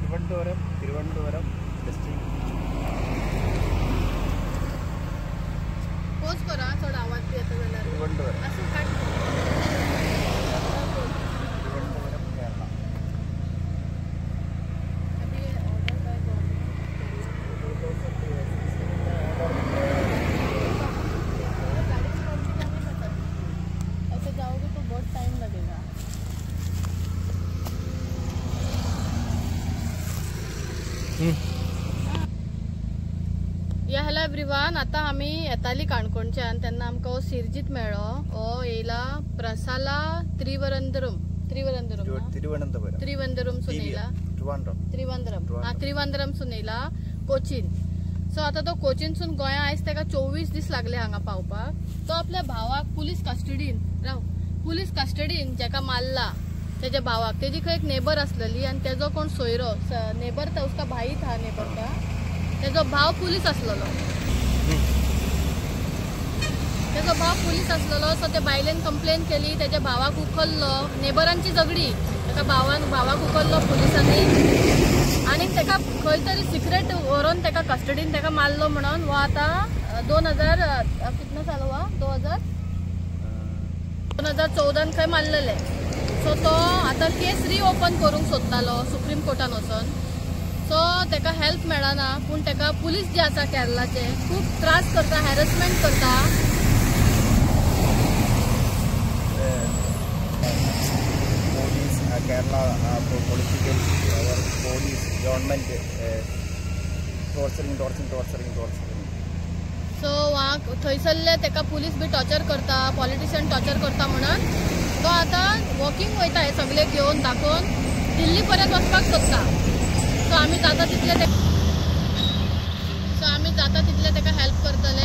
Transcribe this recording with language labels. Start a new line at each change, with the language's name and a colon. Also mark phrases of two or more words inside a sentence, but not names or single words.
Konkani: तिरुवनंतपुरम डिस्ट्रिक्ट पोज करा थोडा आवाज बी येता जाल्यार तिरुवनंतपुरम असं काट तिरुवनंतपुरम केरला
Hindi: अभी
English: order by government
Hindi: ऐसे जाओगे तो बहुत टाइम लगेगा।
Konkani: या
English: hello everyone,
Konkani: आता आम्ही येताली काणकोणच्यान तेन्ना आमकां हो सिरजीत मेळ्ळो। हो येयला प्रसाला त्रिवंदरमसून येयला त्रिवंदरमसून येयला कोचीन। सो आता तो कोचीनसून गोंया आयज तेका 24 दीस लागले हांगा पावपाक। तो आपल्या भावाक पुलीस कस्टडीन जेका मारला तेज्या भावाक, तेजी खंय एक नेबर आसलेली आनी तेजो कोण सोयरो नेबर था,
Hindi: उसका भाई था नेबर का,
Konkani: तेजो भाव पुलीस आसलेलो। सो ते बायलेन कंप्लेन केली, तेज्या भावाक उखललो, नेबरांची झगडी, तेका भावाक उखललो पुलिसांनी आनी तेका खंय तरी सिक्रेट व्हरून तेका कस्टडीन तेका मारलो म्हणून वो आता 2000
Hindi: कितना साल हुआ
Konkani: 2014 खंय मारलेले। सो तो आता
English: case reopen
Konkani: करूंक सोदतालो सुप्रीम कोर्टान वचून। सो तेका हेल्प मेळना, पूण तेका पुलीस जे आसा केरलाचे खूप त्रास करता, हॅरेसमेंट करता।
English: police Kerala political police government torturing
Konkani: सो थंयसरले तेका पुलीस बी टॉर्चर करता,
English: politician torture
Konkani: करता म्हणून तो आता वॉकिंग वयता हे सगळे घेवन दाखोवन दिल्ली पर्यंत वचपाक सोदता। सो आमी जाता तितले तेका हेल्प करतले।